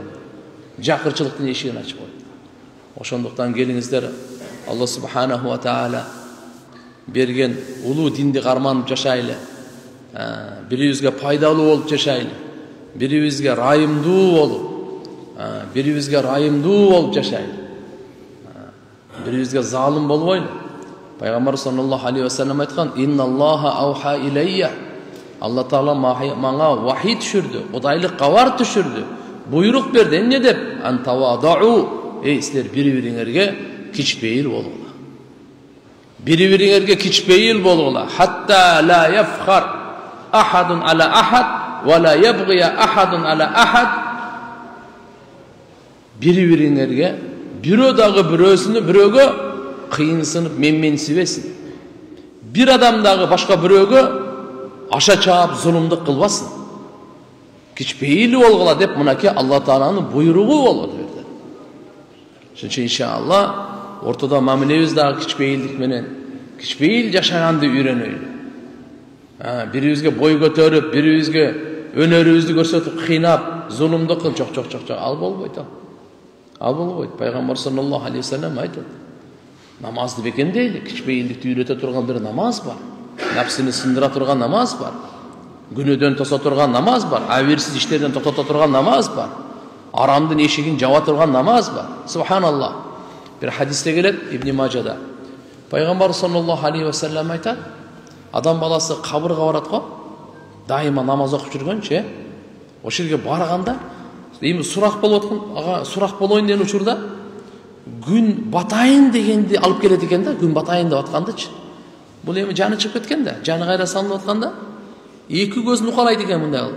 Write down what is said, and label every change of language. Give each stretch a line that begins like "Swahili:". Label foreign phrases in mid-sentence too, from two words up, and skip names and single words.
Kyrgyz: Жакырчылыктын эшигин ачып коет. Ошондуктан келиңиздер, Алла
Arabic: سبحانه وتعالى
Kyrgyz: берген улуу динди карманып жашайлы. Бирибизге пайдалуу болуп жашайлы. Бирибизге райымдуу болуп жашайлы. Бирибизге залым болбойлу.
Arabic: Пайгамбар صلى الله عليه وسلم айткан: "إن الله أوحى إلي."
Kyrgyz: Алла Таала мага вахий түшүрдү, кудайлык кабар түшүрдү. Буйрук берди. Эмне деп? Антаваду. Силер бири-бириңерге кичпейил болгула. Бири-бириңерге кичпейил болгула.
Arabic: حتى لا يفخر أحد على أحد ولا يبغي أحد على أحد.
Kyrgyz: Бири-бириңерге бирөө дагы бирөөгө кыйынсынып менменсибесин. Бир адам дагы башка бирөөгө аша чаап зулумдук кылбасын. Кичпейил болгула деп мынакей Алла Тааланын буйругу болот берди. Шунча иншалла ортодо мамилебиз дагы кичпейилдик менен кичпейил жашаганды үйрөнөйлү. Бирибизге бой көтөрүп, бирибизге өнөрүбүздү көрсөтүп кыйнап, зулумдук кылып, жок. Ал болбойт. Ал болбойт. Пайгамбар
Arabic: صلى الله عليه وسلم
Kyrgyz: айтат: намазды бекемдейли, кичпейилдикти үйрөтө турган бир намаз бар. Нәпсini сындыра турган намаз бар. Күнөөдөн тоса турган намаз бар. Авирсиз иштерден токтото турган намаз бар. Арамдын эшигин жаба турган намаз бар.
Arabic: Субханаллах.
Kyrgyz: Бир хадисте келет Ибн Мажада. Пайгамбар
Arabic: صلى الله عليه وسلم
Kyrgyz: айтат: адам баласы кабырга барат го, дайыма намаз окуп жүргөнчө, ошол жерге барганда, эми сурак болуп аткан, ага сурак болоюн деген учурда күн батайын дегенди алып келет экен да, күн батайын деп аткандычы. Бул эми жаны чыгып кеткен да, жаны кайра салынып атканда, эки көзүн укалайт экен мындай кылып.